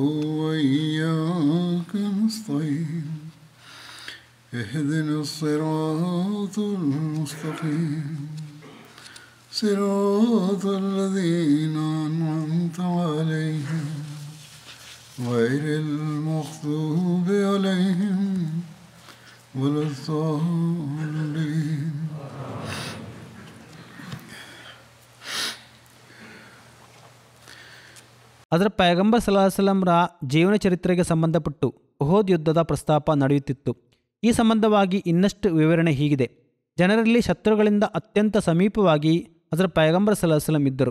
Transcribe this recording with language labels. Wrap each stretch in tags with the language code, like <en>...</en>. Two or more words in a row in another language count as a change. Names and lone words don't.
<ar>وإياك نستعين اهدنا الصراط المستقيم صراط الذين أنعمت عليهم غير المغضوب عليهم ولا الضالين.</ar> <kn>ಅದರ ಪೈಗಂಬರ್ ಸಲಾ ಸಲಂರ ಜೀವನ ಚರಿತ್ರೆಗೆ ಸಂಬಂಧಪಟ್ಟು ಉಹದ್ ಯುದ್ಧದ ಪ್ರಸ್ತಾಪ ನಡೆಯುತ್ತಿತ್ತು. ಈ ಸಂಬಂಧವಾಗಿ ಇನ್ನಷ್ಟು ವಿವರಣೆ ಹೀಗಿದೆ. ಜನರಲ್ಲಿ ಶತ್ರುಗಳಿಂದ ಅತ್ಯಂತ ಸಮೀಪವಾಗಿ ಅದರ ಪೈಗಂಬರ್ ಸಲಾ ಸಲಂ ಇದ್ದರು.</kn>